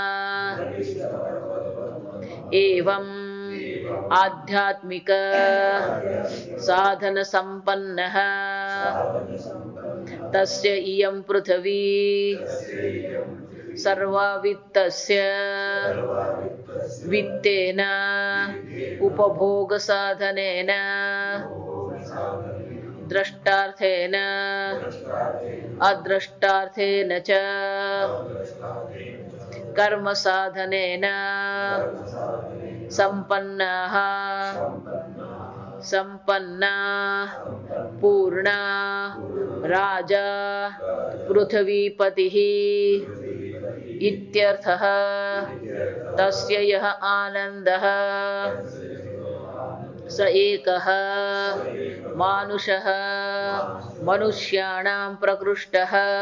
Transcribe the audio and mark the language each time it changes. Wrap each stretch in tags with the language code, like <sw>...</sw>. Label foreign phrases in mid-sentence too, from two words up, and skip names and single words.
<sa>एवं आध्यात्मिक साधन संपन्नः तस्य इयं पृथिवी सर्वा वित्तस्य વિત્તેન ઉપભોગ સાધનેન દ્રષ્ટાર્થેન અદ્રષ્ટાર્થેન ચ કર્મ સાધનેન સંપન્નાઃ સંપન્ના પૂર્ણા રાજા પૃથ્વીપતિઃ ઇત્યર્થઃ તસ્ય યઃ આનંદઃ સ એકઃ માનુષઃ મનુષ્યાણાં પ્રકૃષ્ટઃ</sa>